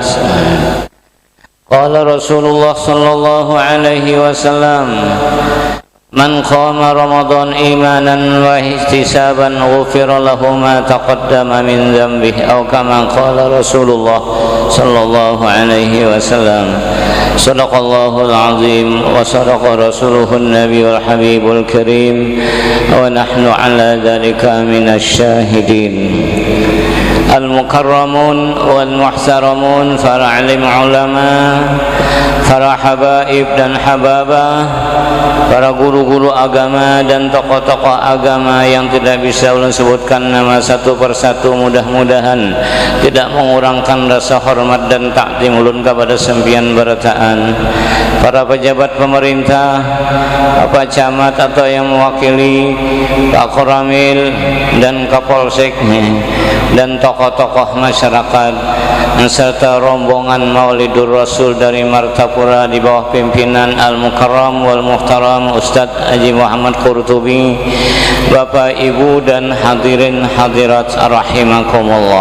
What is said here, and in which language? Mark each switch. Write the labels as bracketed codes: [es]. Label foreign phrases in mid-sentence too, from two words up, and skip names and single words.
[ar] قال رسول الله صلى الله عليه وسلم: من قام رمضان إيمانا واحتسابا غفر له ما تقدم من ذنبه، أو كما قال رسول الله صلى الله عليه وسلم. صدق الله العظيم وصدق رسوله النبي الحبيب الكريم، ونحن على ذلك من الشاهدين. المكرمون والمحترمون, [id] para alim ulama, para habaib dan hababah, para guru-guru agama dan tokoh-tokoh agama yang tidak bisa ulun sebutkan nama satu persatu, mudah-mudahan tidak mengurangkan rasa hormat dan takdim ulun kepada [bjn] sempian berataan. [id] Para pejabat pemerintah, Pak Camat atau yang mewakili, Pak Koramil dan Kapolsek dan tokoh-tokoh masyarakat, serta rombongan Maulidur Rasul dari Martapura di bawah pimpinan [ar] المكرم والمحترم [id] Ustadz Haji Muhammad Qurtubi, Bapak Ibu dan hadirin hadirat rahimakumullah.